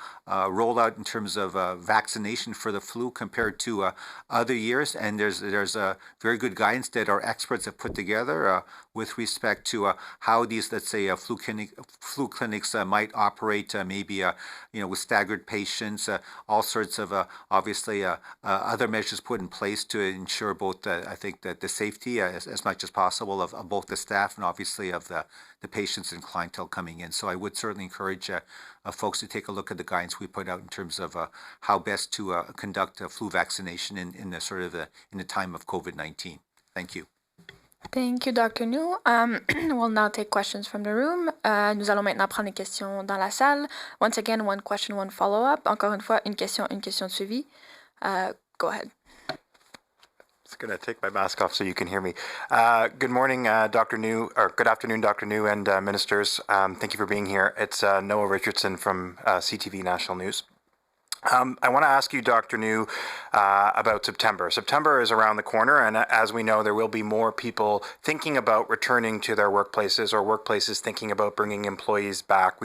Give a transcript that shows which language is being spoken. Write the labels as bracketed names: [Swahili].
[English] rollout in terms of vaccination for the flu compared to other years, and there's a very good guidance that our experts have put together with respect to how these, let's say, flu clinics might operate, maybe with staggered patients, all sorts of obviously other measures put in place to ensure both, I think, that the safety as much as possible of both the staff and obviously of the patients and clientele coming in. So I would certainly encourage folks to take a look at the guidance we put out in terms of how best to conduct flu vaccination in the sort of in the time of COVID-19. Thank you. Thank you, Dr. New. We'll now take questions from the room. [French] Nous allons maintenant prendre les questions dans la salle. [English] Once again, one question, one follow-up. [French] Encore une fois, une question de suivi. [English] Go ahead. Just going to take my mask off so you can hear me. Good morning, Dr. New, or good afternoon, Dr. New and ministers. Thank you for being here. It's Noah Richardson from CTV National News. I want to ask you, Dr. New, about September. September is around the corner, and as we know, there will be more people thinking about returning to their workplaces or workplaces thinking about bringing employees back.